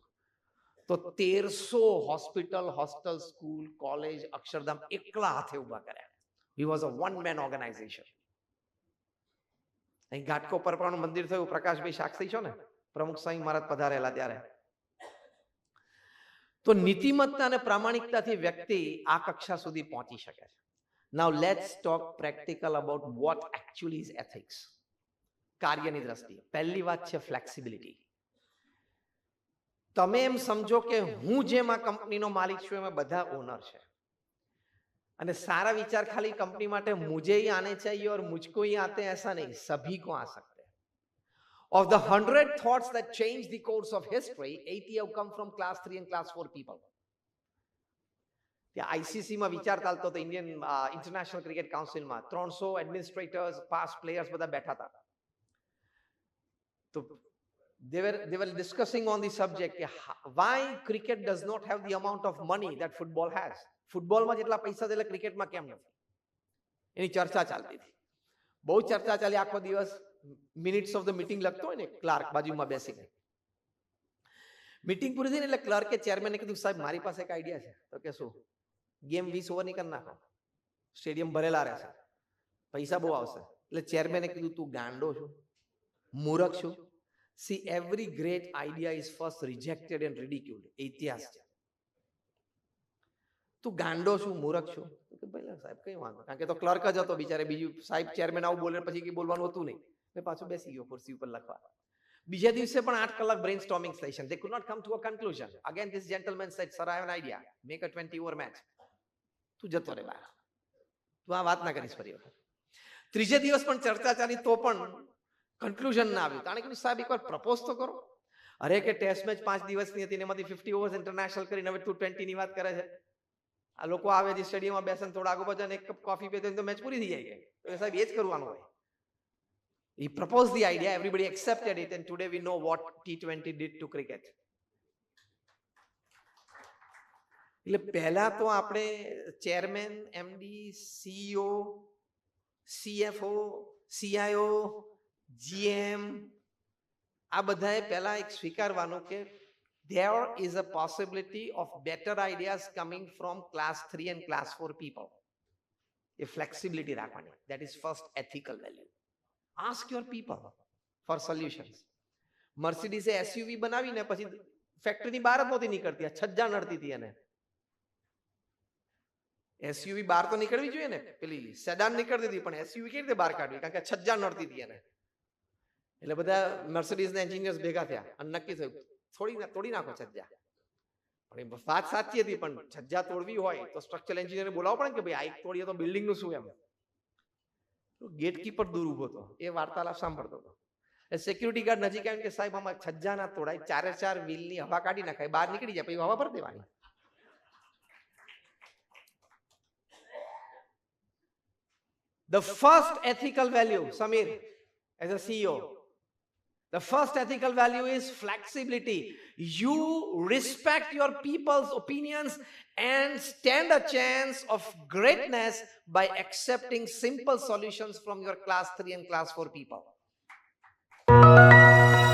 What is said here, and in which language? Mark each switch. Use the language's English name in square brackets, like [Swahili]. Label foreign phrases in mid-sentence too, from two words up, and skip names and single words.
[Gujarati] તો 1300 હોસ્પિટલ, હોસ્ટેલ, સ્કૂલ, કોલેજ, અક્ષરધામ એકલા હાથે ઉભા કર્યા. [English] He was a one man organization. [Gujarati] અહીં ઘાટકો પર પણ મંદિર થયું, પ્રકાશભાઈ સાક્ષી છો ને, પ્રમુખ સ્વામી મહારાજ પધારેલા ત્યારે. તો નીતિમત્તા અને પ્રામાણિકતાથી વ્યક્તિ આ કક્ષા સુધી પહોંચી શકે છે. [English] Now let's talk practical about what actually is ethics. [Gujarati] કાર્યની દ્રષ્ટિએ પહેલી વાત છે ફ્લેક્સિબિલિટી. તમે એમ સમજો કે હું જેમ આ કંપનીનો માલિક છું એમાં બધા ઓનર છે અને [Hindi] सारा विचार खाली कंपनी माटे मुझे ही आने चाहिए और मुझको ही आते हैं ऐसा नहीं, सभी को आ सकते हैं. [English] Of the 100 thoughts that changed the course of history, 80 have come from class 3 and class 4 people. [Gujarati] ત્યાં ICC માં વિચાર ચાલતો હતો, ઇન્ડિયન ઇન્ટરનેશનલ ક્રિકેટ કાઉન્સિલમાં 300 [English] administrators, past players [Gujarati] બધા બેઠા હતા. તો [English] they were discussing on the subject why cricket does not have the amount of money that football has. [Gujarati] ફૂટબોલમાં જેટલા પૈસા છે એટલે ક્રિકેટમાં કેમ નથી, એની ચર્ચા ચાલતી હતી. બહુ ચર્ચા ચાલી આખો દિવસ. [English] minutes of the meeting [Gujarati] લખતો હોય ને ક્લાર્ક બાજુમાં બેસીને. મીટિંગ પૂરી થઈ ને એટલે ક્લર્કે ચેરમેને કીધું, સાહેબ મારી પાસે એક આઈડિયા છે. તો કે શું? ગેમ 20 ઓવરની કરી નાખો, સ્ટેડિયમ ભરેલા રહેશે, પૈસા બહુ આવશે. એટલે ચેરમેને કીધું, તું ગાંડો છું, મૂર્ખ છું? [English] See, every great idea is first rejected and ridiculed. [Gujarati] ઇતિહાસ છે. તું ગાંડો છું, મૂર્ખ છું? તો ભાઈ સાહેબ કઈ વાંધો, કારણ કે તો ક્લર્ક જ હતો બિચારે. બીજું સાહેબ ચેરમેન આવું બોલે પછી કઈ બોલવાનું હતું નહીં. મેં પાછું બેસી ગયો ખુરશી ઉપર લખવા. બીજા દિવસે પણ 8 કલાક [English] brain storming session. They could not come to a conclusion. Again this gentleman said, sir, I have an idea. Make a 20 over match. [Gujarati] તું જતો રે બહાર, તું આ વાત ના કરીશ ફરી વખત. ત્રીજે દિવસ પણ ચર્ચા ચાલી તો પણ કન્ક્લુઝન ના આવ્યું. તાણે કીધું, સાહેબ એકવાર પ્રપોઝ તો કરો. અરે કે ટેસ્ટ મેચ 5 દિવસની હતી, એમાંથી 50 [English] overs international [Gujarati] કરીને હવે તું 20 ની વાત કરે છે. આ લોકો આવે છે સ્ટેડિયમમાં બેસે, થોડા આગળ પાછળ એક કપ કોફી પીએ તો મેચ પૂરી થઈ જાય. તો સાહેબ એ જ કરવાનું હોય. [English] He proposed the idea, everybody accepted it, and today we know what T20 did to cricket. [Gujarati] એટલે પહેલા તો આપણે [English] chairman, MD, CEO, CFO, CIO, GM [Gujarati] આ બધાએ પહેલા એક સ્વીકારવાનું કે [English] there is a possibility of better ideas coming from class 3 and class 4 people. [Gujarati] એ flexibility રાખવાની. [English] That is first ethical value. Ask your people for solutions. [Gujarati] મર્સિડીઝે એસયુવી બનાવીને પછી ફેક્ટરીની બહાર જ નહોતી નીકળતી, છજ્જા નડતી હતી એને. એસયુવી બહાર તો નીકળવી જોઈએ ને, પેલી સેડાન નીકળતી હતી, પણ એસયુવી કેવી રીતે બહાર કાઢવી? કારણ કે છજ્જા નડતી હતી એને. એટલે બધા મર્સિડીઝના એન્જિનિયર્સ ભેગા થયા અને નક્કી થયું, તોડી નાખો છજ્જા. પણ એ વાત સાચી હતી, પણ છજ્જા તોડવી હોય તો [English] structural engineer [Gujarati] બોલાવવું પડે કે ભાઈ આ એક તોડીએ તો બિલ્ડિંગનું શું એમ. ગેટકીપર દૂર ઉભો હતો, એ વાર્તાલાપ સાંભળતો હતો. [English] security guard [Gujarati] નજીક આવ્યું કે સાહેબ આમાં છજ્જા ના તોડાય, 4 વ્હીલની હવા કાઢી નાખાય, બહાર નીકળી જાય, પછી હવા ભરી દેવાની. [English] The first ethical value, Samir, as a CEO, the first ethical value is flexibility. You respect your people's opinions and stand a chance of greatness by accepting simple solutions from your class 3 and class 4 people.